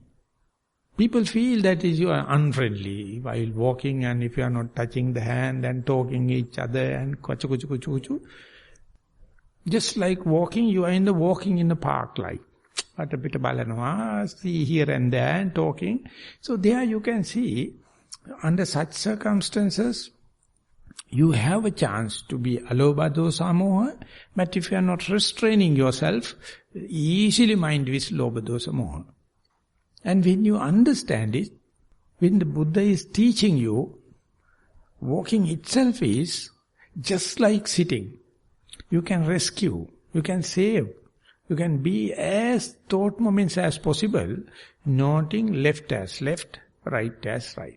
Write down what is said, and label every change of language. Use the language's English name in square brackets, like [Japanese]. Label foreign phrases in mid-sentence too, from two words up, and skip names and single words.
[English] People feel that you are unfriendly while walking, and if you are not touching the hand and talking each other and kuchu. Just like walking, you are walking in the park like. See here and there and talking. So there you can see, under such circumstances, you have a chance to be [Pali] alobha dosa moha, [English] but if you are not restraining yourself, easily mind with [Pali] lobha dosa moha. [English] And when you understand it, when the Buddha is teaching you, walking itself is just like sitting. You can rescue, you can save. You can be as thought moments as possible, noting left as left, right as right.